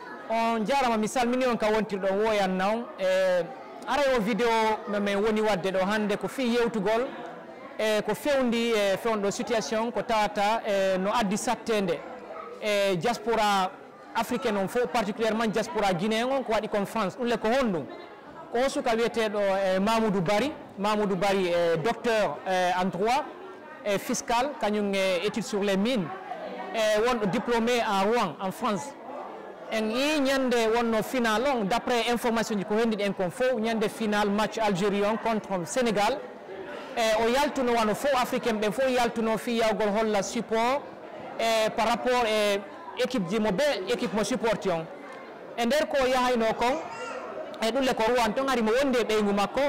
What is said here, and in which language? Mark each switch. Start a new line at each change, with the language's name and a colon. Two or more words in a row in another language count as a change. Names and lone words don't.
Fula: on jarama misal mini on ka wontirɗo woyan naw ara o vidéo me woni wadde ɗo hande ko fi yewtugol ko fewndi fewndo situation ko tawata no addi sattende
French: diaspora africaine
Fula: on fof
French: particulièrement diaspora guinéen
Fula: on ko waɗi
French: comme France
Fula: ɗum le ko honɗum ko suka wiyeteɗo Mamoudou Bari
French: docteur en droit
Fula: fiscal kañum
French: étude sur les mines
Fula: wonɗo
French: diplômé à Rouen en France
Fula: en yi ñande wonno final on
French: d'après information
Fula: ji ko hendiɗi en kon fof ñande final match Algérie on contre Sénégal o yaltuno wano fof africain ɓen fof yaltuno fi yawgol holla
French: support par rapport équipe
Fula: ji mo be équipe mo supporti on e nder ko yahayno kon ɗulle ko Rouen ton ari mo wondi e ɓeygu makko